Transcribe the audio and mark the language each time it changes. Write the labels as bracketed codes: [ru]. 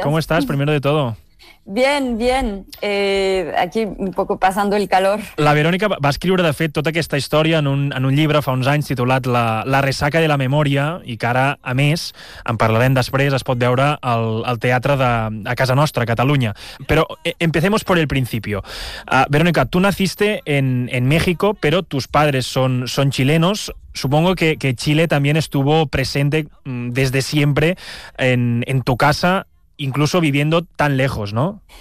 [es] ¿Cómo estás, primero de todo? Bien, bien. Aquí un poco pasando el calor. [ca] La Verónica va escriure, de fet, tota aquesta història en un llibre fa uns anys titulat La ressaca de la memòria, i que ara, a més, en parlarem després, es pot veure al teatre a casa nostra, a Catalunya. [es] Però empecemos por el principio. Verónica, tú naciste en México, pero tus padres son chilenos. Supongo que Chile también estuvo presente desde siempre en tu casa, incluso viviendo tan lejos, ¿no?